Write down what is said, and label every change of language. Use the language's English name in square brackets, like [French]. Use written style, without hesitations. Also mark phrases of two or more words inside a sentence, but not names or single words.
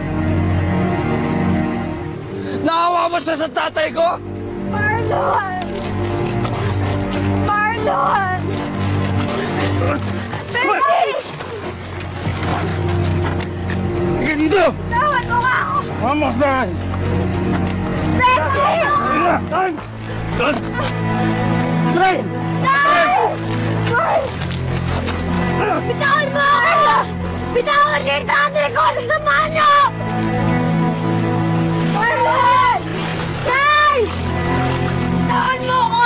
[Filipino] Naawa mo siya sa tatay ko? Marlon! Marlon! Benji! Ika dito! Tawad mo nga ako! Vamos, Dan! Benji! Dan! Dan! Try! Bitawan mo ako! Bitawan niyo yung tatay ko! Nasama niyo! Marlon! Nay! Bitawan mo ako!